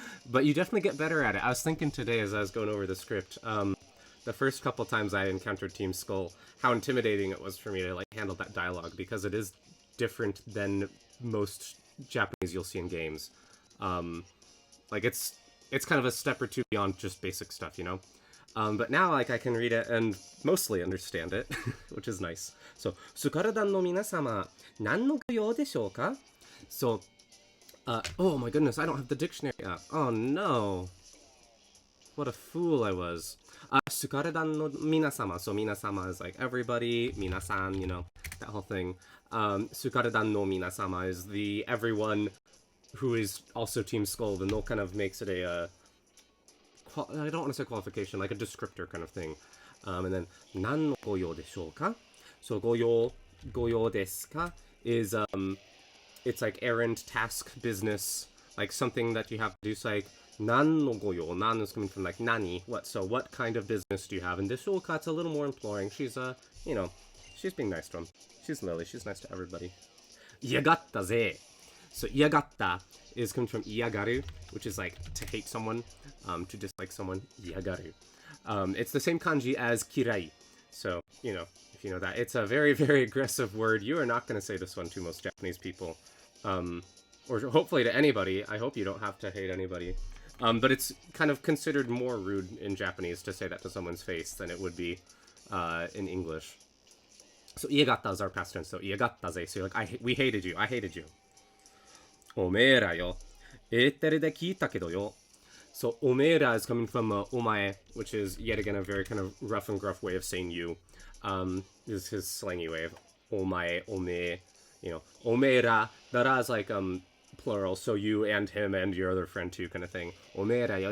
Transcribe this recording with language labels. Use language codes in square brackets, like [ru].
[en] But you definitely get better at it. I was thinking today as I was going over the script, the first couple times I encountered Team Skull, how intimidating it was for me to, like, handle that dialogue, because it is different than most Japanese you'll see in games. Like, it's kind of a step or two beyond just basic stuff, you know? But now, like, I can read it and mostly understand it, which is nice. [ja] So, スカルダンの皆様、何のご用でしょうか? [en] So, oh my goodness, I don't have the dictionary up. Oh no. What a fool I was. [ja] スカルダンの皆様. [en] So, 皆様 is like everybody, 皆さん, you know, that whole thing. スカルダンの皆様 is the everyone who is also Team Skull. The no kind of makes it a, I don't want to say qualification, like a descriptor kind of thing. [ja] And then, 何のご用でしょうか? [en] So, ご用ですか is, it's like errand, task, business, like something that you have to do. It's like, 何のご用? Nan is coming from like, nani, what? So, what kind of business do you have? And deshoka, it's a little more imploring. She's, you know, she's being nice to him. She's Lily, she's nice to everybody. [ja] 嫌がったぜ. [en] So, 嫌がった is coming from 嫌がる, which is like to hate someone, to dislike someone. [ja] 嫌がる. [en] It's the same kanji as kirai. So, you know, if you know that. It's a very, very aggressive word. You are not going to say this one to most Japanese people. Or hopefully to anybody. I hope you don't have to hate anybody. But it's kind of considered more rude in Japanese to say that to someone's face than it would be in English. So, 家がった is our past tense. So, 家がったぜ. So, you're like, we hated you. I hated you. [ja] おめえらよ。エーテルで聞いたけどよ. [en] So, おめえら is coming from お前, which is yet again a very kind of rough and gruff way of saying you. This is his slangy way of お前, おめえ. You know, おめえら. The ra is like plural, so you and him and your other friend too, kind of thing. [ja] おめえらよ.